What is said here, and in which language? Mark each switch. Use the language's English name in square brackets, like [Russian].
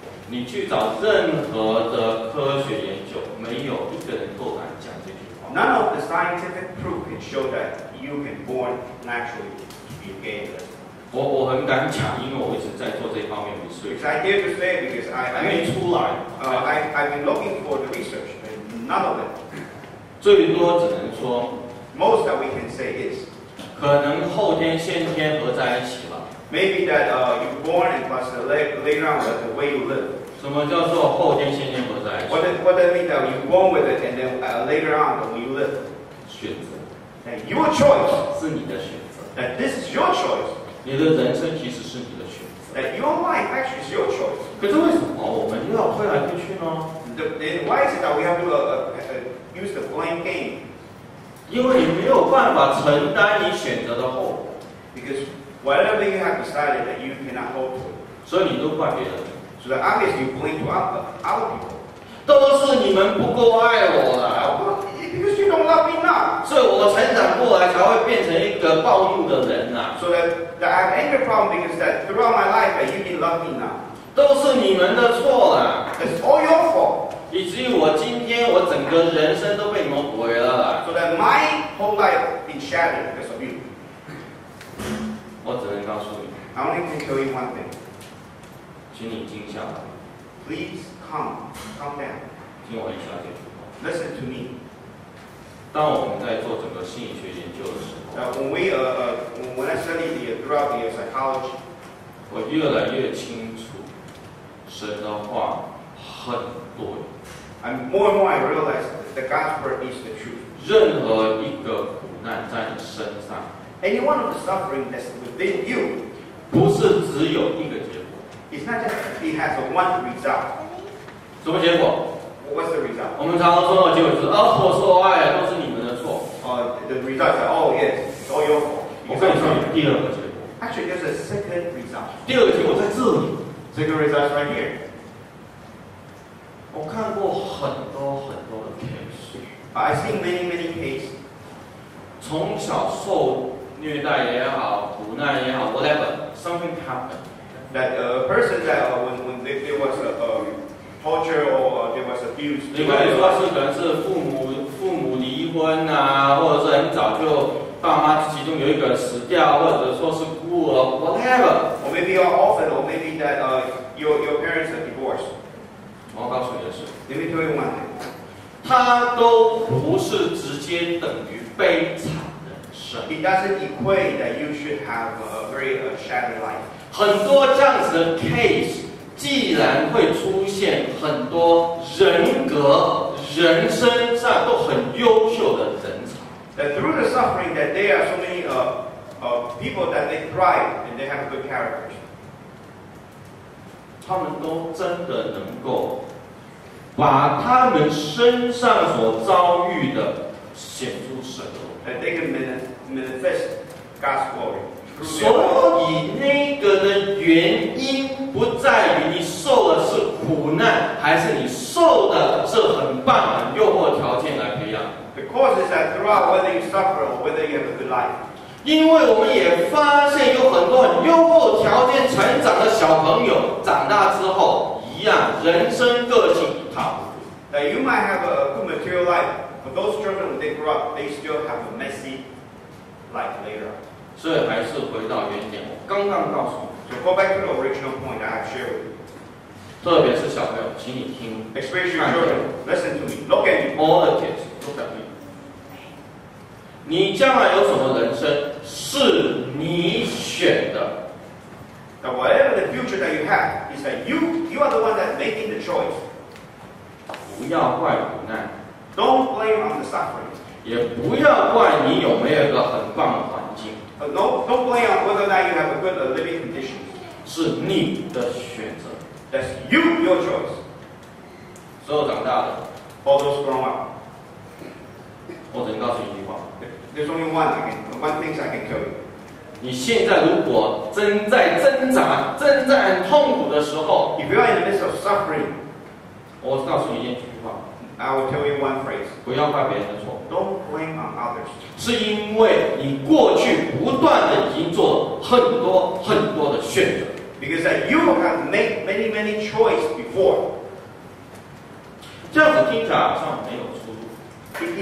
[Chinese] 你去找任何的科学研究，没有一个人够敢讲这句话。 [English] None of the scientific proof can show that you can born naturally to be gay. [Chinese] 我很敢讲，因为我一直在做这方面的 research， [English] Because I dare to say it because [Chinese] 还没出来。 [English] I've been looking for the research, and none of it. [Chinese] 最多只能说， [English] Most that we can say is [Chinese] 可能后天先天合在一起了。 [English] maybe that you're born and plus later on the way you live. [Chinese] 什么叫做后天先天合在一起？ [English] What that means that you're born with it and then later on the way you live. [Chinese] 选择 [English] That your choice. [Chinese] 是你的选择， [English] That this is your choice. [Chinese] 你的人生其实是你的选择。 [English] That your life actually is your choice. [Chinese] 可是为什么我们又要推来推去呢？ [English] Then why is it that we have to use the blame game? [Chinese] 因为你没有办法承担你选择的后果， [English] Because whatever you have decided that you cannot hold to, [Chinese] 所以你都怪别人， [English] so that obviously you blame to other people. [Chinese] 都是你们不够爱我啦， [English] Because you don't love me now. [Chinese] 所以我成长过来才会变成一个暴怒的人呐。 [English] So that I have anger problem because that throughout my life that you didn't love me now. [Chinese] 都是你们的错啦， [English] It's all your fault. [Chinese] 以至于我今天我整个人生都被你们毁了啦。 [English] So that my whole life been shattered because of you. [Chinese] 我只能告诉你， [English] I only can tell you one thing. [Chinese] 请你静下来， [English] Please calm down. [Chinese] 听我一下这句话。 [English] Listen to me. [Chinese] 当我们在做整个心理学研究的时候， [English] When I study throughout the psychology, [Chinese] 我越来越清楚，神的话很多。 [English] and more I realize that God's word is the truth. [Chinese] 任何一个苦难在你身上， [English] Any one of the suffering that's within you, [Chinese] 不是只有一个结果。 [English] it's not just it has a one result. [Chinese] 什么结果？ [English] What's the result? [Chinese] 我们常常说的结果就是我说爱都是你们的错。 [English] The result is oh yes, it's all your fault. [Chinese] 我跟你说，第二个结果， [English] Actually, there's a second result. [Chinese] 第二个结果在这里。 [English] Second result is right here. [Chinese] 我看过很多的 case， [English] I've seen many cases. [Chinese] 从小受虐待也好，苦难也好 ， [English] whatever something happened。 That a person that when there was a torture or there was abuse. [Chinese] 你可以说是可能是父母离婚啊，或者是很早就爸妈其中有一个人死掉，或者说是孤儿 ，whatever。 [English] Or maybe you're orphan, or maybe that your parents are divorced. [Chinese] 我要告诉你的是， [English] Let me tell you one thing. [Chinese] 它都不是直接等于悲惨人生。 [English] It doesn't equate that you should have a very shattered life. [Chinese] 很多这样子的 case， 既然会出现很多人格、人身上都很优秀的人才。 [English] That through the suffering, that there are so many people that they thrive and they have good characters. [Chinese] 他们都真的能够把他们身上所遭遇的显出神的。 [English] That they can manifest God's glory. [Chinese] 所以那个的原因不在于你受的是苦难，还是你受的是很棒的诱惑条件来培养。 [English] The cause is that throughout whether you suffer or whether you have a good life. [Chinese] 因为我们也发现有很多很优厚条件成长的小朋友，长大之后一样，人生个性一塌糊涂。 [English] That you might have a good material life, but those children when they grow up, they still have a messy life later on. [Chinese] 所以还是回到原点，我刚刚告诉你， [English] So go back to the original point that I've shared with you. [Chinese] 特别是小朋友，请你听 [English] Especially your children, listen to me. Look at me. all the kids look at me。 [Chinese] 你将来有什么人生是你选的， [English] That whatever the future that you have is that you are the one that's making the choice. [Chinese] 不要怪苦难， [English] Don't blame on the suffering. [Chinese] 也不要怪你有没有一个很棒的环境， [English] Don't blame on whether or not you have a good living conditions. [Chinese] 是你的选择。 [English] That's your choice. [Chinese] 所有长大的， [English] All those grown up. [Chinese] 我只能告诉你一句话。 [English] There's only one thing I can tell you. [Chinese] 你现在如果正在挣扎、正在很痛苦的时候， [English] If you are in the midst of suffering, [Chinese] 我告诉你一句话： [English] I will tell you one phrase. [Chinese] 不要怪别人的错， [English] Don't blame on others. [Chinese] 是因为你过去不断的已经做了很多的选择。 [English] Because that you have made many choices before. [Chinese] 这样子听起来好像没有出路，